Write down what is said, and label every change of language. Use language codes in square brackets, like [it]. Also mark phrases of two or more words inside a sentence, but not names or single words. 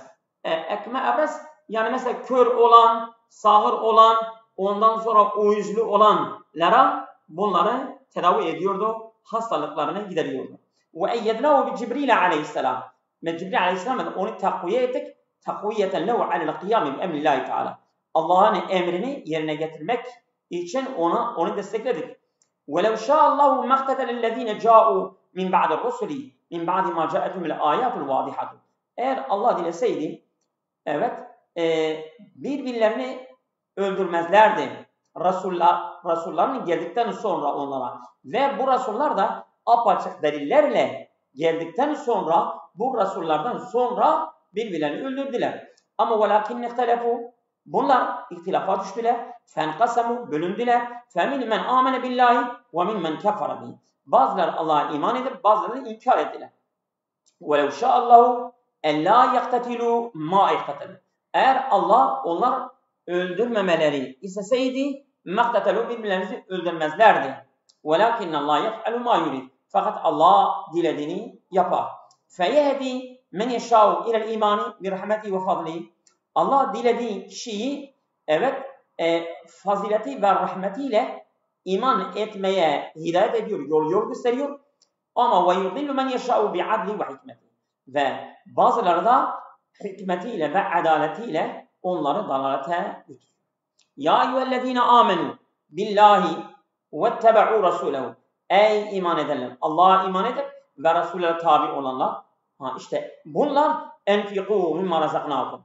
[ar] الأكمه الأبرص, [tr] yani mesela kör olan, sağır olan, ondan sonra uyuzlu olanlara bunları tedavi ediyordu, hastalıklarını gideriyordu. [ar] وأيدناه بجبريل عليه السلام. [tr] Ve Cibril aleyhisselam onu takviye ettik. [ar] تقويةً له على القيام بأمر الله تعالى. [tr] Allah'ın emrini yerine getirmek için onu destekledik. [ar] وَلَوْ شَاءَ اللّٰهُ مَقْتَتَلَ الَّذ۪ينَ جَاءُوا مِنْ بَعْدِ الرُّسُلِ مِنْ بَعْدِ مَا جَاءَتُمُ الْآيَاتُ الْوَاضِحَةُ. [tr] Eğer Allah dileseydi, birbirlerini öldürmezlerdi. Resulların geldikten sonra onlara. Ve bu Resullar da apaçık delillerle geldikten sonra bu Resullardan sonra birbirlerini öldürdüler. [ar] Ama وَلَكِنْ اِخْتَلَفُوا, [tr] bunlar ihtilafa düştüler. [ar] فَاَنْقَسَمُوا, bölündüler. فَمِنْ مَنْ آمَنَ بِاللّٰهِ وَمِنْ مَنْ كَفَرَ بِهِ. [tr] Bazıları Allah'a iman edip bazıları inkar ettiler. [ar] وَلَوْ شَاءَ اللّٰهُ اَلَّا يَقْتَتِلُوا مَا اِقْتَتَلُوا. [tr] Eğer Allah onlar öldürmemeleri isteseydi, مَقْتَتَلُوا, birbirlerinizi öldürmezlerdi. [ar] وَلَكِنَّ اللّٰهَ يَفْعَلُ مَا يُرِيدُ. [tr] Fakat Allah dilediğini yapar. [ar] فَيَهْدِي مَنْ يَشَاءُ اِلَى الْاِيمَانِ بِرَحْمَتِهِ وَفَضْلِهِ. [tr] Allah dilediği kişiyi fazileti ve rahmetiyle iman etmeye hidayet ediyor, yol gösteriyor. [ar] Ama وَيُضِلُّ مَنْ يَشَاءُ بِعَدْلِ وَحِكْمَتِهِ. [tr] Ve bazıları da hikmetiyle ve adaletiyle onları dalalete götürüyor. [ar] يا أيها الذين آمنوا بالله واتبعوا رسوله. [tr] Ey iman edenler, Allah'a iman edip ve Resul'e tabi olanlar. İşte bunlar [ar] أنفقوا مما رزقناكم.